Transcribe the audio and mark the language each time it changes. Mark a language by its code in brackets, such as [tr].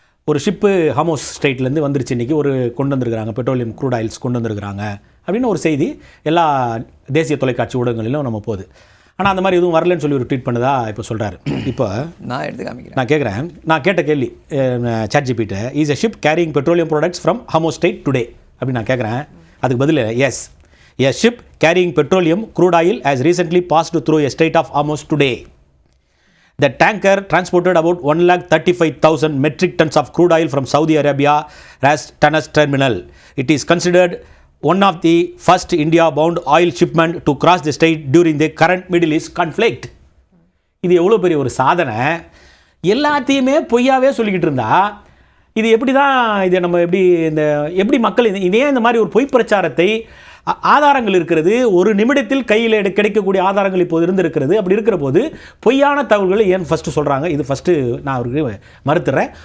[ta] ஒரு ஷிப்பு ஹாமோஸ் ஸ்ட்ரெயிட்லேருந்து வந்துருச்சு. இன்றைக்கி ஒரு கொண்டு வந்திருக்கிறாங்க, பெட்ரோலியம் க்ரூட் ஆயில்ஸ் கொண்டு வந்திருக்கிறாங்க அப்படின்னு ஒரு செய்தி எல்லா தேசிய தொலைக்காட்சி ஊடகங்களிலும் நம்ம போகுது. ஆனால் அந்த மாதிரி எதுவும் வரலன்னு சொல்லி ஒரு ட்வீட் பண்ணதா இப்போ சொல்கிறாரு. இப்போ நான் எடுத்து காமிக்கிறேன். நான் கேட்குறேன், நான் கேட்ட கேள்வி [en] ChatGPT, is a ship carrying petroleum products from Hormuz strait today [ta] அப்படின்னு நான் கேட்குறேன். அதுக்கு பதில் [en] Yes, a ship carrying petroleum crude oil has recently passed through a strait of Hormuz today. The tanker transported about 135,000 metric tons of crude oil from Saudi Arabia as Tanas terminal. It is considered one of the first India-bound oil shipment to cross the strait during the current Middle East conflict. [ta] இது எவ்வளோ பெரிய ஒரு சாதனை. எல்லாத்தையுமே பொய்யாவே சொல்லிக்கிட்டு இருந்தா இது எப்படி தான், இதை நம்ம எப்படி மக்கள் இதே இந்த மாதிரி ஒரு பொய் பிரச்சாரத்தை, ஆதாரங்கள் இருக்கிறது, ஒரு நிமிடத்தில் கையில் கிடைக்கக்கூடிய ஆதாரங்கள் இப்போது இருந்திருக்கிறது. அப்படி இருக்கிற போது பொய்யான தகவல்களை ஏன் ஃபஸ்ட்டு சொல்கிறாங்க? இது ஃபஸ்ட்டு நான் அவருக்கு மறுத்துறேன்.